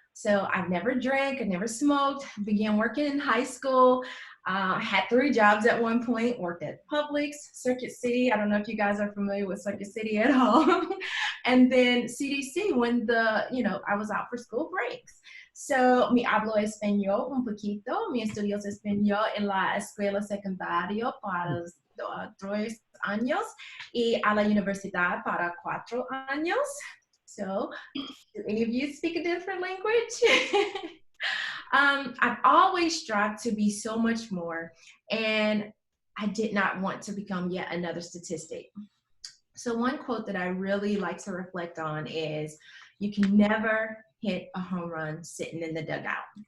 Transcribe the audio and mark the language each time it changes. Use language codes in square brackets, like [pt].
[en] So I've never drank, I never smoked, began working in high school, had 3 jobs at one point, worked at Publix, Circuit City. I don't know if you guys are familiar with Circuit City at all. And then CDC when I was out for school breaks. So [es] mi hablo español un poquito. Mi estudios español en la escuela secundaria para 3 años y a la universidad para 4 años. [en] So, do any of you speak a different language? I've always strived to be so much more, and I did not want to become yet another statistic. So one quote that I really like to reflect on is, "You can never hit a home run sitting in the dugout."